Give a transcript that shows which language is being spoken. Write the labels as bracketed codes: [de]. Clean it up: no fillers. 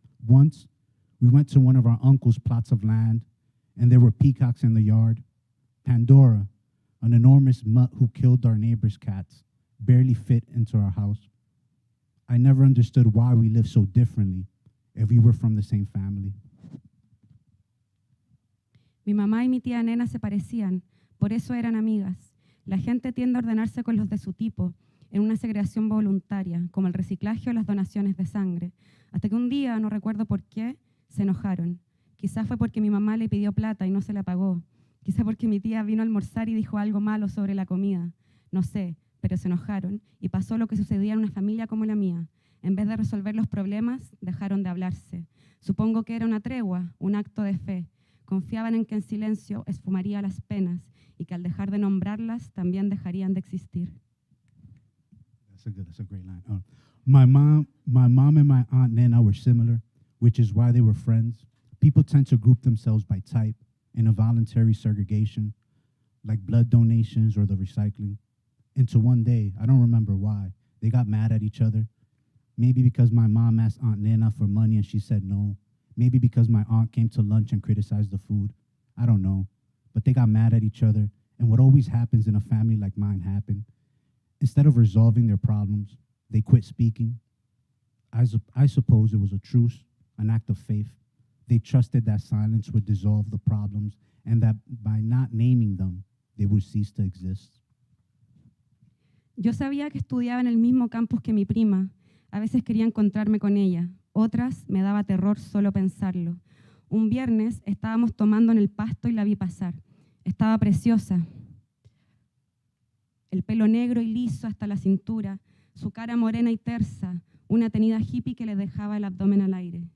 [en] Once, we went to one of our uncle's plots of land, and there were peacocks in the yard. Pandora, an enormous mutt who killed our neighbor's cats, barely fit into our house. I never understood why we lived so differently if we were from the same family. [es] Mi mamá y mi tía Nena se parecían, por eso eran amigas. La gente tiende a ordenarse con los de su tipo, en una segregación voluntaria, como el reciclaje o las donaciones de sangre, hasta que un día, no recuerdo por qué, se enojaron. Quizás fue porque mi mamá le pidió plata y no se la pagó. Quizás porque mi tía vino a almorzar y dijo algo malo sobre la comida. No sé, pero se enojaron y pasó lo que sucedía en una familia como la mía. En vez de resolver los problemas, dejaron de hablarse. Supongo que era una tregua, un acto de fe. Confiaban en que en silencio esfumaría las penas y que al dejar de nombrarlas también dejarían de existir. [en] That's a great line. My mom and my Aunt Nena were similar, which is why they were friends. People tend to group themselves by type in a voluntary segregation, like blood donations or the recycling. Until one day, I don't remember why, they got mad at each other. Maybe because my mom asked Aunt Nena for money and she said no. Maybe because my aunt came to lunch and criticized the food. I don't know. But they got mad at each other, and what always happens in a family like mine happened. Instead of resolving their problems, they quit speaking. I suppose it was a truce, an act of faith. They trusted that silence would dissolve the problems and that by not naming them, they would cease to exist. [es] Yo sabía que estudiaba en el mismo campus que mi prima. A veces quería encontrarme con ella. Otras me daba terror solo pensarlo. Un viernes estábamos tomando en el pasto y la vi pasar. Estaba preciosa. El pelo negro y liso hasta la cintura, su cara morena y tersa, una tenida hippie que le dejaba el abdomen al aire.